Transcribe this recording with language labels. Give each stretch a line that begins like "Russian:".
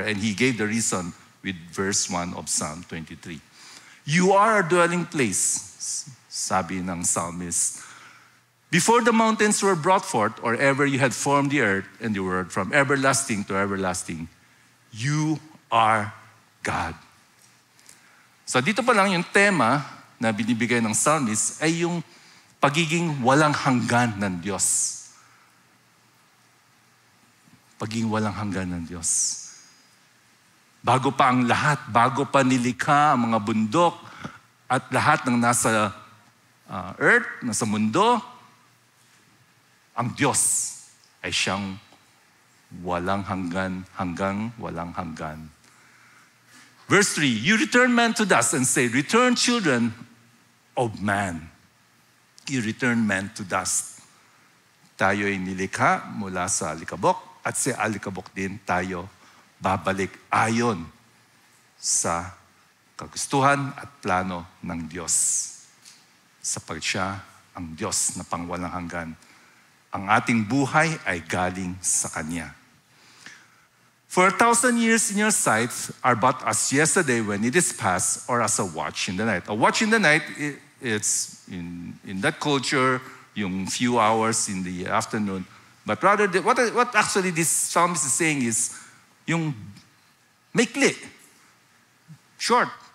English: And he gave the reason with verse 1 of Psalm 23. You are our dwelling place,
Filipino: sabi ng
English: psalmist. Before the mountains were brought forth, or ever you had formed the earth and the world, from everlasting to everlasting, you are God.
Filipino: So dito pa lang yung tema na binibigay ng psalmist ay yung pagiging walang hanggan ng Diyos. Pagiging walang hanggan ng Diyos. Bago pa ang lahat, bago pa nilikha ang mga bundok at lahat ng nasa earth, nasa mundo, ang Diyos ay siyang walang hanggan, hanggang walang hanggan.
English: Verse 3, you return man to dust and say, return children of man. You return man to dust.
Filipino: Tayo ay nilikha mula sa alikabok at sa alikabok din tayo babalik ayon sa kagustuhan at plano ng Diyos. Sapagkat siya ang Diyos na pangwalang hanggan. Ang ating buhay ay galing sa Kanya.
English: For 1,000 years in your sight are but as yesterday when it is past, or as a watch in the night. A watch in the night, it's in that culture, yung few hours in the afternoon. But rather, what actually this psalmist is saying is,
Filipino: yung maikli,
English: short.